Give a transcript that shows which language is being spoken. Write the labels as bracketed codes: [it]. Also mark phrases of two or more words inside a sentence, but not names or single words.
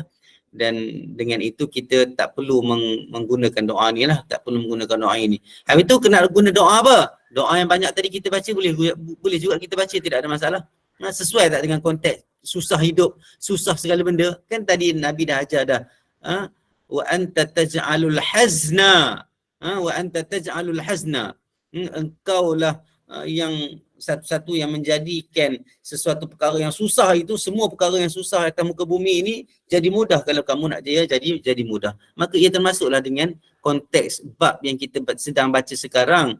[ms] Dan dengan itu kita tak perlu menggunakan doa ni lah, tak perlu menggunakan doa ini. Habis tu kena guna doa apa? Doa yang banyak tadi kita baca boleh juga kita baca, tidak ada masalah. Sesuai tak dengan konteks susah hidup, susah segala benda? Kan tadi Nabi dah ajar dah. [ar] Wa anta taj'alul hazna, wa anta taj'alul hazna, [ms] engkaulah yang satu-satu yang menjadikan sesuatu perkara yang susah itu, semua perkara yang susah atas muka bumi ini jadi mudah. Kalau kamu nak jaya, jadi mudah. Maka ia termasuklah dengan konteks bab yang kita sedang baca sekarang.